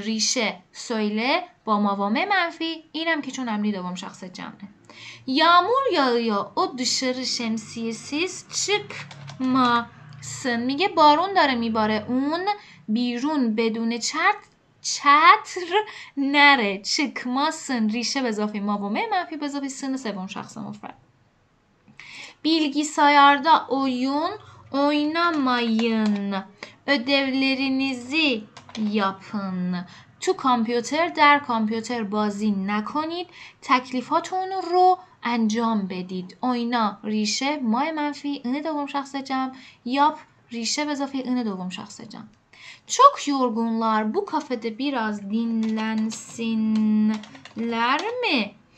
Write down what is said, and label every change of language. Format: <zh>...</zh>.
<fa>ریشه söyle با ماومه منفی اینم که چون امری دوم شخص جمعه.</fa> <tr>yağmur yağıyor o dışarı şemsiyesiz çıkmasın.</tr> <fa>میگه بارون داره میباره اون بیرون بدون چتر نره. çıkmasın ریشه به اضافه ماومه منفی به اضافه سن سوم شخص مفرد.</fa> <tr>bilgisayarda oyun oynamayın. ödevlerinizi yapın.</tr> <fa>تو کامپیوتر در کامپیوتر بازی نکنید. تکلیفاتون رو انجام بدید. oyna ریشه مای منفی این دوم شخص جمع. yap ریشه به اضافه این دوم شخص جمع.</fa> <tr>Çok yorgunlar. Bu kafede biraz dinlensinler mi?</tr>